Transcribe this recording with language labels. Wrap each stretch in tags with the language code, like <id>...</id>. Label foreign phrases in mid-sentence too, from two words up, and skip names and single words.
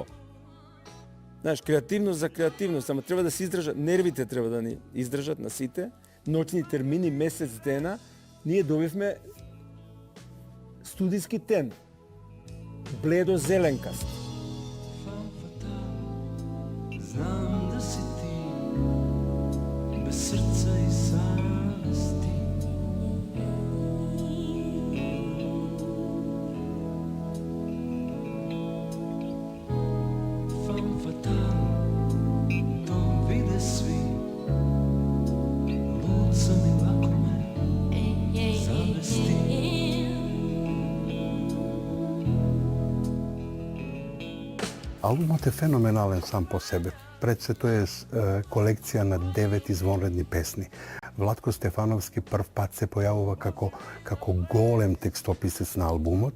<mk>Знаеш, креативност за креативност, ама треба да се издржат, нервите треба да ни издржат на сите, ноќни термини, месец дена, ние добивме студиски тен, бледо зеленкаст.</mk> <sr>Знам да си ти, без срца и savesti. Fam fatal, to vide svi, lud sam i lako me zavesti.</sr> <mk>Албумот е феноменален сам по себе. Пред се тоа е колекција на 9 извонредни песни. Владко Стефановски прв пат се појавува како голем текстописец на албумот.</mk>